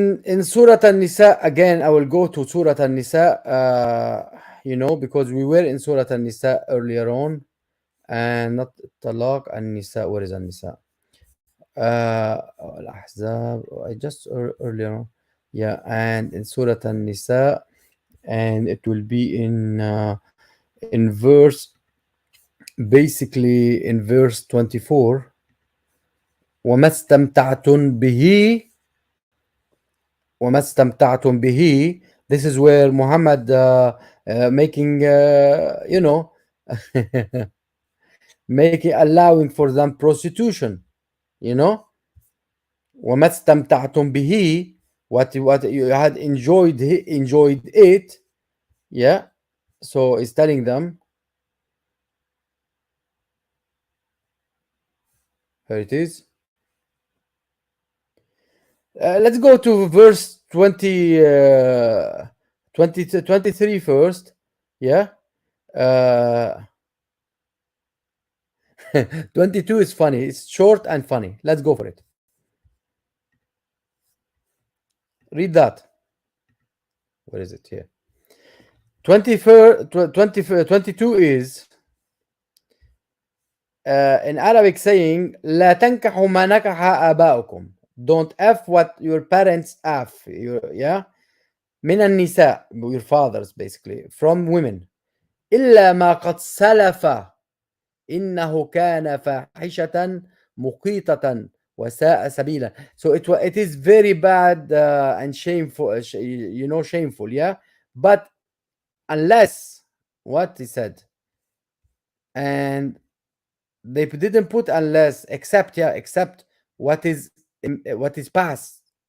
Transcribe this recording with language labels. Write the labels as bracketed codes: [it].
[en] In Surah An-Nisa, again, I will go to Surah An-Nisa, you know, because we were in Surah An-Nisa earlier on, and not Talaq An-Nisa. Where is An-Nisa? Al-Ahzab. I just earlier on. Yeah, and in Surah An-Nisa, and it will be in verse, basically in verse 24. [ar] وما استمتعتم به وما استمتعتم به. [en] This is where Muhammad making, you know, making, allowing for them prostitution, you know. [ar] وما استمتعتم به, [en] what you had enjoyed it, yeah. So he's telling them, here it is. Let's go to verse 23 first, yeah. uh 22 is funny. It's short and funny. Let's go for it. Read that. Where is it here? 22 is in Arabic saying [ar] لا تنكحوا ما نكح آباؤكم. [en] Don't F what your parents F. Yeah. [ar] من النساء, [en] your fathers basically, from women. [ar] إلا ما قد سلف إنه كان فاحشة مقيتة وساء سبيلا. [en] So it is very bad and shameful, you know, shameful, yeah. But unless, what he said, and they didn't put unless, except, yeah, except what is past.